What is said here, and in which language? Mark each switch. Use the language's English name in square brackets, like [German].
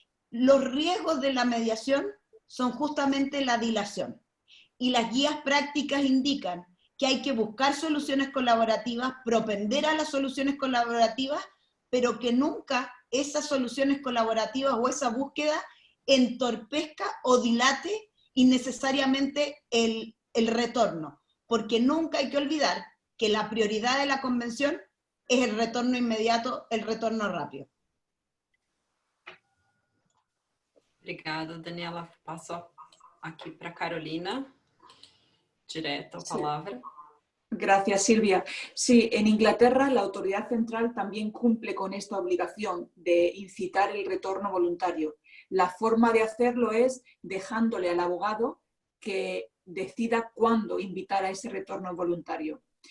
[Spanish] Los riesgos de la mediación son justamente la dilación y las guías prácticas indican que hay que buscar soluciones colaborativas, propender a las soluciones colaborativas, pero que nunca esas soluciones colaborativas o esa búsqueda entorpezca o dilate innecesariamente el retorno, porque nunca hay que olvidar que la prioridad de la Convención es el retorno inmediato, el retorno rápido. [Portuguese] Obrigada, Daniela. Passo aqui para Carolina. [Spanish] Directo a palabra. Gracias, Silvia. Sí, en Inglaterra la autoridad central también cumple con esta obligación de incitar el retorno voluntario. La forma de hacerlo es dejándole al abogado que decida cuándo invitar a ese retorno voluntario.